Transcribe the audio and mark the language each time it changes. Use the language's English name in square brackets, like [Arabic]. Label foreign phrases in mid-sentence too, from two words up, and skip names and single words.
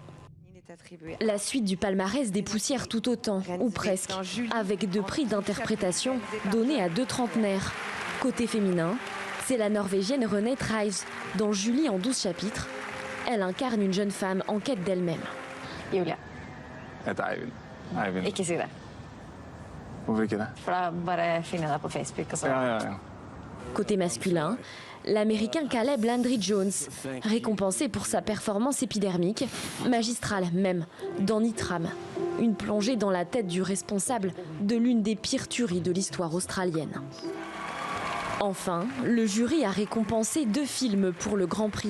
[French] La suite du palmarès dépoussière tout autant, ou presque, avec 2 prix d'interprétation donnés à 2 trentenaires. Côté féminin, c'est la Norvégienne Renée Trives, dans Julie en 12 chapitres. Elle incarne une jeune femme en quête d'elle-même. [Norwegian] Julia. Eivind. Ikke si det. Hvorfor ikke det? For da bare finner jeg deg på Facebook. Og så. Ja. [French] Côté masculin, l'américain Caleb Landry Jones, récompensé pour sa performance épidermique, magistrale même, dans Nitram, une plongée dans la tête du responsable de l'une des pires tueries de l'histoire australienne. Enfin, le jury a récompensé 2 films pour le Grand Prix.